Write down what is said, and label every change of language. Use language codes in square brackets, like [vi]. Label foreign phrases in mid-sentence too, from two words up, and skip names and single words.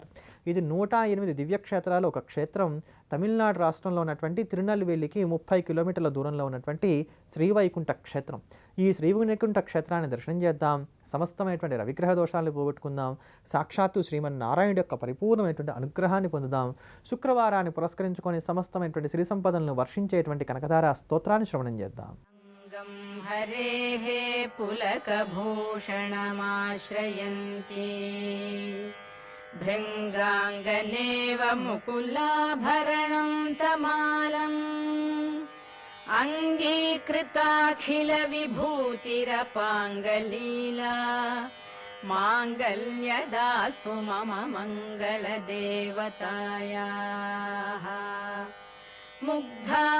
[te] ఇది 108 దివ్యక్షేత్రాలు ఒక క్షేత్రం తమిళనాడు రాష్ట్రంలో ఉన్నటువంటి తిరునల్వేలికి 30 కిలోమీటర్ల దూరంలో ఉన్నటువంటి శ్రీవైకుంఠ క్షేత్రం. ఈ శ్రీవైకుంఠ క్షేత్రాన్ని దర్శనం చేద్దాం, సమస్తమైనటువంటి రవిగ్రహ దోషాలను పోగొట్టుకుందాం, సాక్షాత్తు శ్రీమన్నారాయణుడి యొక్క పరిపూర్ణమైనటువంటి అనుగ్రహాన్ని పొందుదాం. శుక్రవారాన్ని పురస్కరించుకొని సమస్తమైనటువంటి శ్రీ సంపదలను వర్షించేటువంటి కనకధార స్తోత్రాన్ని శ్రవణం చేద్దాం. [sa] हरेः पुलकभूषणमाश्रयन्ति भृङ्गाङ्गनेव मुकुलाभरणं तमालम् अङ्गीकृताखिलविभूतिरपाङ्गलीला माङ्गल्यदास्तु मम मङ्गलदेवतायाः मुग्धा